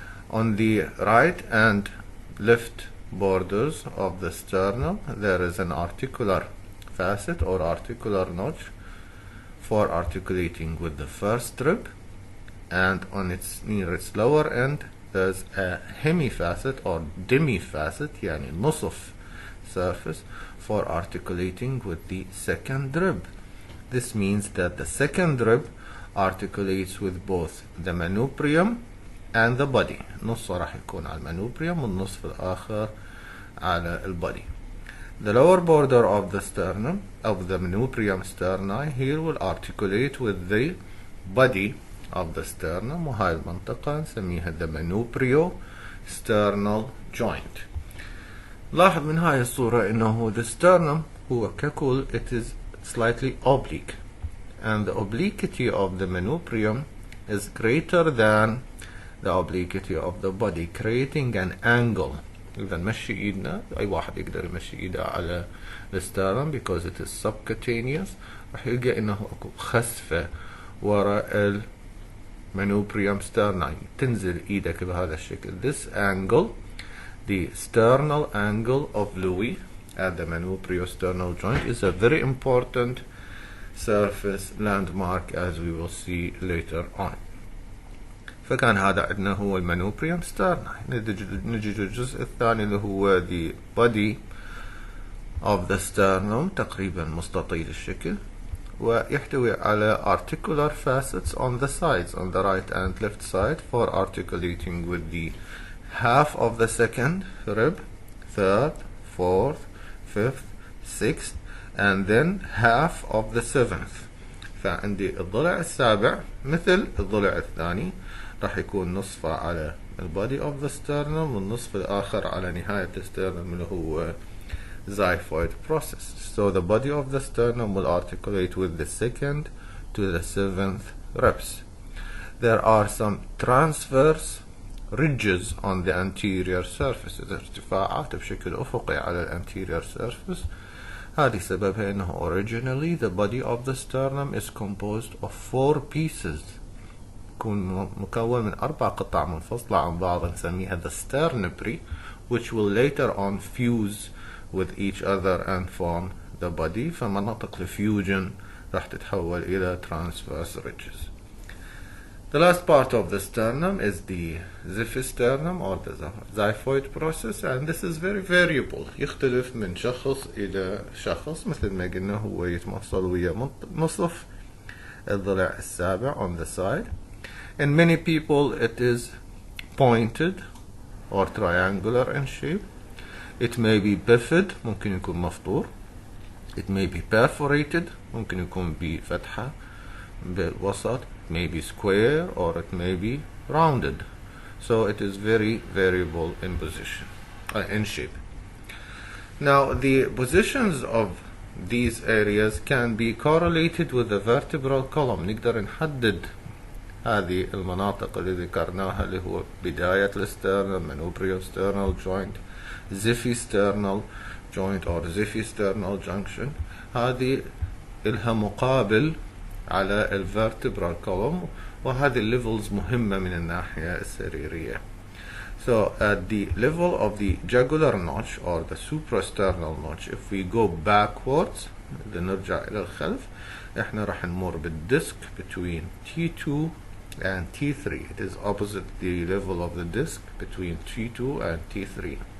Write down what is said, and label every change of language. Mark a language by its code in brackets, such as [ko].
[en] On the right and left borders of the sternum there is an articular facet or articular notch for articulating with the first rib, and on its near its lower end there's a hemifacet or demifacet, [ar] يعني نصف [en] surface, for articulating with the second rib. This means that the second rib articulates with both the manubrium and the body. [ar] نص راح يكون على المانوبريوم والنصف الآخر على البody. [en] The lower border of the sternum, of the manubrium sterni, here will articulate with the body of the sternum، [ar] وهاي المنطقة نسميها [en] the manubrio sternal joint. [ar] لاحظ من هاي الصورة إنه [en] the sternum [ar] هو ككل [en] it is slightly oblique, and the obliquity of the manubrium is greater than the obliquity of the body, creating an angle. [ar] إذا نمشي إيدنا، أي واحد يقدر يمشي إيده على الستernum [en] because it is subcutaneous، [ar] راح يلقى إنه أكو خسفة وراء المانوبريوم sterni، تنزل إيدك بهذا الشكل. [en] This angle, the sternal angle of Louis at the manubriosternal joint, is a very important surface landmark as we will see later on. [ar] فكان هذا عندنا هو المانوبريوم سترناي. نجي للجزء الثاني اللي هو [en] the body of the sternum، [ar] تقريبا مستطيل الشكل، ويحتوي على [en] articular facets on the sides, on the right and left side, for articulating with the half of the second rib, third, fourth, fifth, sixth, and then half of the seventh. [ar] فعندي الضلع السابع مثل الضلع الثاني راح يكون نصفه على البody [en] of the sternum [ar] والنصف الآخر على نهاية الستernum اللي هو xiphoid process. [en] So the body of the sternum will articulate with the second to the seventh ribs. There are some transverse ridges on the anterior surface، [ar] ارتفاعات بشكل أفقي على [en] الانterior surface. [ar] هذه سببها إنه [en] originally the body of the sternum is composed of 4 pieces [ar] يكون مكون من 4 قطع منفصلة عن بعض نسميها [en] the sternibry, which will later on fuse with each other and form the body. [ar] فمناطق الفيوجن راح تتحول إلى transverse ridges. [en] The last part of the sternum is the xiphisternum or the xiphoid process, and this is very variable. [ar] يختلف من شخص إلى شخص. مثل ما قلنا هو يتمثل ويا نصف الضلع السابع [en] on the side. In many people it is pointed or triangular in shape. It may be bifid, [ar] ممكن يكون مفطور. [en] It may be perforated, [ar] ممكن يكون بفتحة بالوسط. [en] It may be square or it may be rounded. So it is very variable in position, in shape. Now the positions of these areas can be correlated with the vertebral column. [ar] نقدر نحدد هذه المناطق اللي ذكرناها اللي هو بداية السترنم, manubriosternal joint, xiphisternal joint or xiphisternal junction. هذه إلها مقابل على الvertebral column, وهذه الليفلز مهمة من الناحية السريرية. [en] So at the level of the jugular notch or the suprasternal notch, if we go backwards, [ar] إذا نرجع إلى الخلف, إحنا راح نمر [en] بالدisc between T2 and T3. It is opposite the level of the disc between T2 and T3.